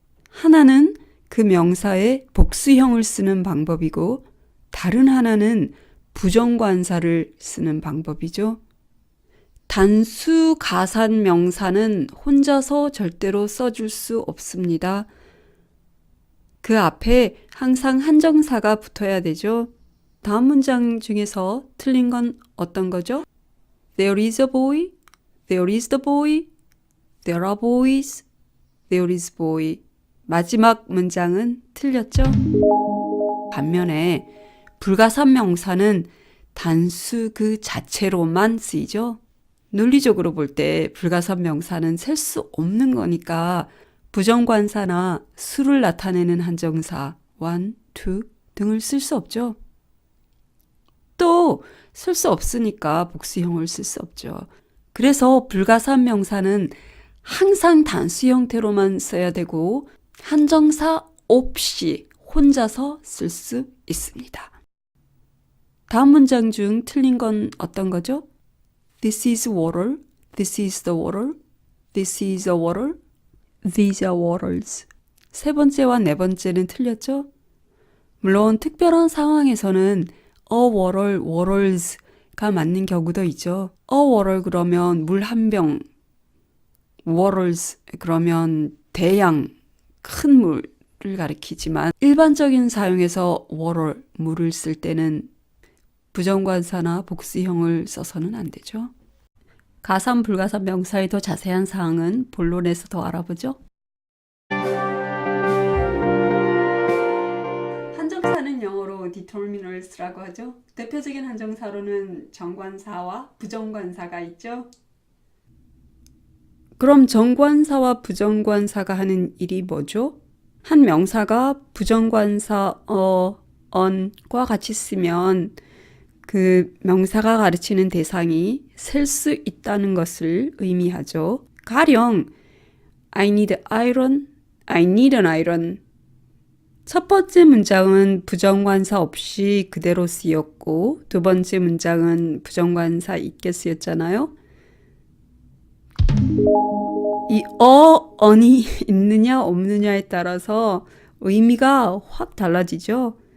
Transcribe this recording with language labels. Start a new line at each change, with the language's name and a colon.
Korean: 하나는 그 명사의 복수형을 쓰는 방법이고 다른 하나는 부정관사를 쓰는 방법이죠. 단수 가산 명사는 혼자서 절대로 써줄 수 없습니다. 그 앞에 항상 한정사가 붙어야 되죠. 다음 문장 중에서 틀린 건 어떤 거죠?
English: There is a boy, there is the boy, there are boys, there is boy.
Korean: 마지막 문장은 틀렸죠? 반면에 불가산 명사는 단수 그 자체로만 쓰이죠. 논리적으로 볼 때 불가산 명사는 셀 수 없는 거니까 부정관사나 수를 나타내는 한정사 one, two 등을 쓸 수 없죠. 또 쓸 수 없으니까 복수형을 쓸 수 없죠. 그래서 불가산 명사는 항상 단수 형태로만 써야 되고 한정사 없이 혼자서 쓸 수 있습니다. 다음 문장 중 틀린 건 어떤 거죠?
English: This is water, this is the water, this is a water, these are waters.
Korean: 세 번째와 네 번째는 틀렸죠? 물론 특별한 상황에서는 a water, waters가 맞는 경우도 있죠. a water 그러면 물 한 병, waters 그러면 대양, 큰 물, 가리키지만 일반적인 사용에서 water, 물을 쓸 때는 부정관사나 복수형을 써서는 안 되죠. 가산, 불가산 명사의 더 자세한 사항은 본론에서 더 알아보죠. 한정사는 영어로 determiners라고 하죠. 대표적인 한정사로는 정관사와 부정관사가 있죠. 그럼 정관사와 부정관사가 하는 일이 뭐죠? 한 명사가 부정관사 on과 같이 쓰면 그 명사가 가르치는 대상이 셀 수 있다는 것을 의미하죠.
English: 가령 I need iron, I need an iron.
Korean: 첫 번째 문장은 부정관사 없이 그대로 쓰였고 두 번째 문장은 부정관사 있게 쓰였잖아요. 이 on이 있느냐 없느냐에 따라서 의미가 확 달라지죠.